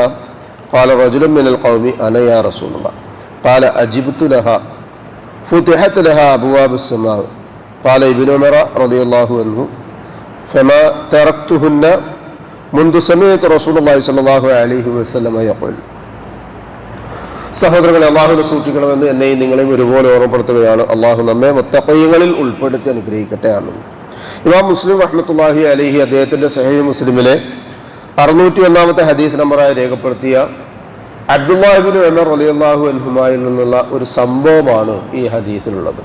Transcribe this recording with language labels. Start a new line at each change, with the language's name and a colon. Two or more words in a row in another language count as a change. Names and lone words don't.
Arabic: قال رجل من القوم: أنا يا رسول الله. قال: أجبت لها فتحت لها أبواب السماء. قال ابن عمر رضي الله عنه: فما تركتهن منذ سمعت رسول الله صلى الله عليه وسلم يقول.
Malayalam: സഹോദരങ്ങളെ, അള്ളാഹുവിനെ സൂക്ഷിക്കണമെന്ന് എന്നെയും നിങ്ങളെയും ഒരുപോലെ ഓർമ്മപ്പെടുത്തുകയാണ്. അള്ളാഹു നമ്മെ മുത്തഖീങ്ങളിൽ ഉൾപ്പെടുത്തി അനുഗ്രഹിക്കട്ടെ. ആമീൻ. ഇമാം മുസ്ലിം
Arabic: رحمة الله عليه
Malayalam: അദ്ദേഹത്തിന്റെ സഹീഹ് മുസ്ലിമിലെ 601 ഹദീസ് നമ്പറായി രേഖപ്പെടുത്തിയ അബ്ദുല്ലാഹി ഇബ്നു ഉമർ
Arabic: رضي الله عنهما
Malayalam: നിന്നുള്ള ഒരു സംഭവമാണ് ഈ ഹദീസിലുള്ളത്.